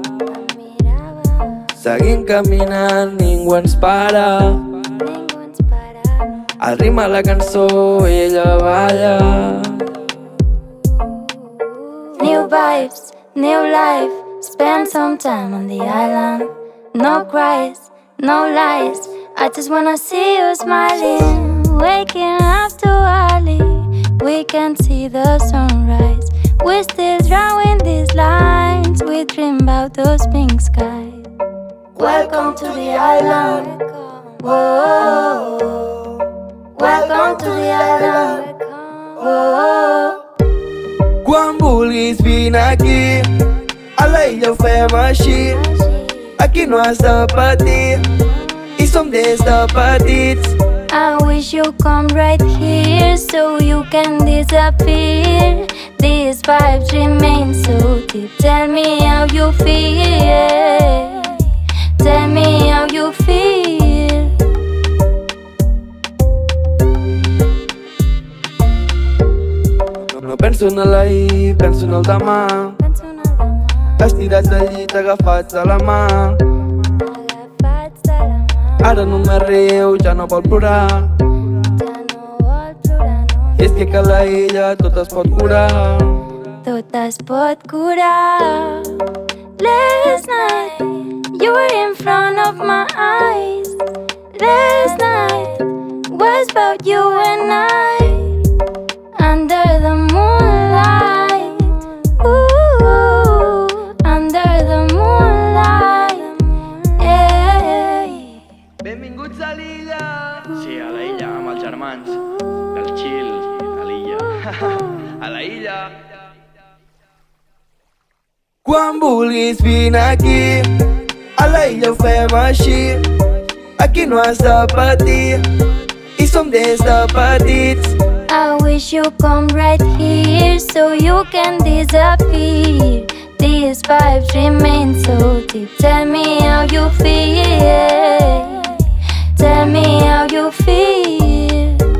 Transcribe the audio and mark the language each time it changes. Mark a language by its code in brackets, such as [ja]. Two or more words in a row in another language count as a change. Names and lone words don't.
[ca] Seguim caminant, ningú ens para. Al ritme la cançó ella balla. [en] New vibes, new life. Spend some time on the island. No cries, no lies. I just wanna see you smiling. Waking up too early, we can see the sunrise. We're still drawing these lines. We dream about those pink skies. Welcome to the island. Whoa. Welcome to the island. Whoa. [ca] Quan vulguis vine aquí, a l'illa ho fem així. Aquí no has de patir, i som des de petits. [en] I wish you come right here so you can disappear. These vibes remain so deep. Tell me how you feel. Tell me how you feel. [ca] No penso en l'ahir, penso en el demà. Estirats al llit, agafats de la mà. Ara només riu, ja no vol plorar. I és que a l'illa tot es pot curar. Tot es pot curar. [en] Last night you were in front of my eyes. Last night was about you and I. Under the moonlight. Ooh, under the moonlight. Hey. [ca] Benvinguts a l'illa! Sí, a l'illa, amb els germans. Del chill, a l'illa. A la illa. Quan vulguis vine aquí, a l'illa ho fem així. Aquí no has de patir, i som des de petits. [en] I wish you come right here so you can disappear. These vibes remain so deep. Tell me how you feel. Tell me how you feel.